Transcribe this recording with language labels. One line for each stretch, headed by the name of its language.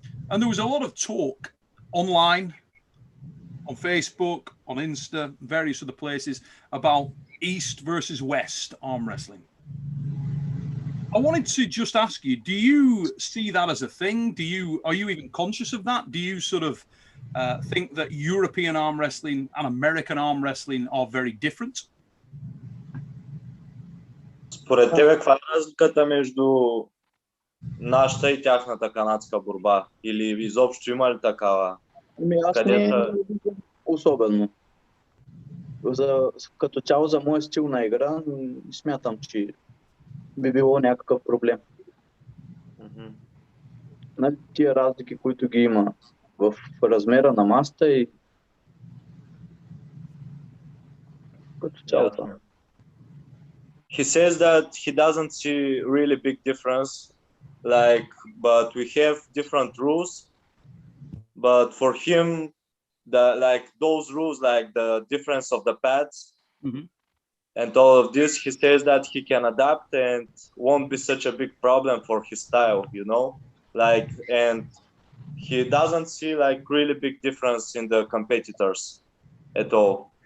English: And there was a lot of talk online, on Facebook, on Insta, various other places, about East versus West arm wrestling. I wanted to just ask you, do you see that as a thing? Are you even conscious of that? Do you sort of think that European arm wrestling and American arm wrestling are very different?
Bulgarian: Според тебе, каква е разликата между нашата и тяхната канадска борба? Или изобщо има ли такава? Аз не виждам особено. Като цяло за моя стил на игра, смятам, че би било някакъв проблем. Нали, тия разлики, които ги има в размера на масата и като цяло това.
English: He says that he doesn't see really big difference, but we have different rules. But for him, like those rules, like the difference of the pads Mhm. and all of this, he says that he can adapt and won't be such a big problem for his style, you know, like, and he doesn't see like really big difference in the competitors at all.